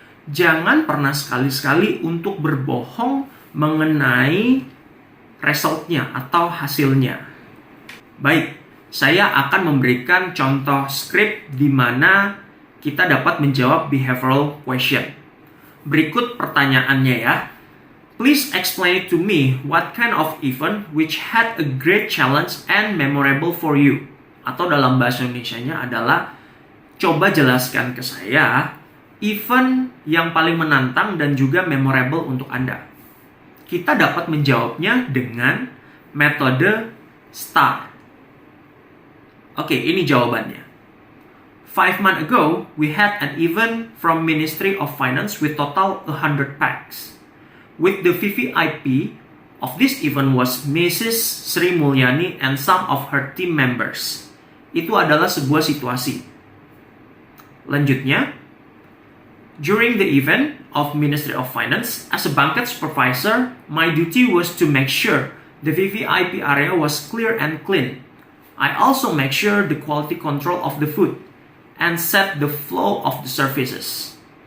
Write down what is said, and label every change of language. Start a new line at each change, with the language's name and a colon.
Indonesian: Jangan pernah sekali-sekali untuk berbohong mengenai resultnya atau hasilnya. Baik, saya akan memberikan contoh script di mana kita dapat menjawab behavioral question. Berikut pertanyaannya ya.
English: Please explain it to me what kind of event which had a great challenge and memorable for you.
Indonesian: Atau dalam bahasa Indonesianya adalah, coba jelaskan ke saya event yang paling menantang dan juga memorable untuk Anda. Kita dapat menjawabnya dengan metode STAR. Oke, ini jawabannya.
English: 5 months ago, we had an event from Ministry of Finance with total 100 packs. With the VVIP of this event was Mrs. Sri Mulyani and some of her team members.
Indonesian: Itu adalah sebuah situasi. Lanjutnya,
English: during the event of Ministry of Finance, as a banquet supervisor, my duty was to make sure the VVIP area was clear and clean. I also make sure the quality control of the food and set the flow of the services.